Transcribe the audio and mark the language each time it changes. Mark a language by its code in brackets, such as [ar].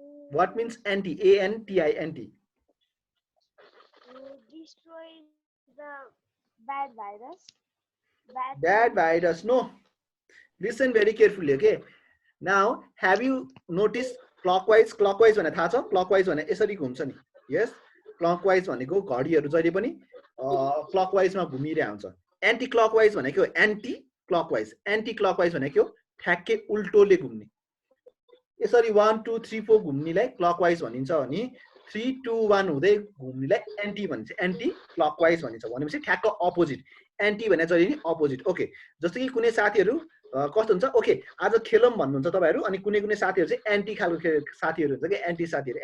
[en] What means anti? A-N-T-I, anti. Destroy the bad virus. Bad virus. No. Listen very carefully, okay? Now, have you noticed clockwise? [ne] Clockwise भने थाहा छ? Clockwise भने यसरी घुम्छ नि. [en] Yes? [ne] Clockwise भनेको घडीहरु जहिले पनि clockwise मा घुमिरहेको हुन्छ. Anti clockwise भनेको anti clockwise. Anti clockwise भनेको ठ्याक्कै उल्टोले घुम्ने. यसरी 1 2 3 4 घुम्नेलाई क्लकवाइज भनिन्छ अनि 3 2 1 हुँदै घुम्नेलाई एन्टी भनिन्छ. एन्टी क्लकवाइज भनिन्छ. भनेपछि ठ्याक्क अपोजिट. एन्टी भने चाहिँ नि अपोजिट. ओके, जस्तो कि कुनै साथीहरु कस्तो हुन्छ, ओके आज खेलौं भन्नुहुन्छ तपाईहरु अनि कुनै कुनै साथीहरु चाहिँ एन्टी खालको साथीहरु हुन्छ के एन्टी साथीहरु.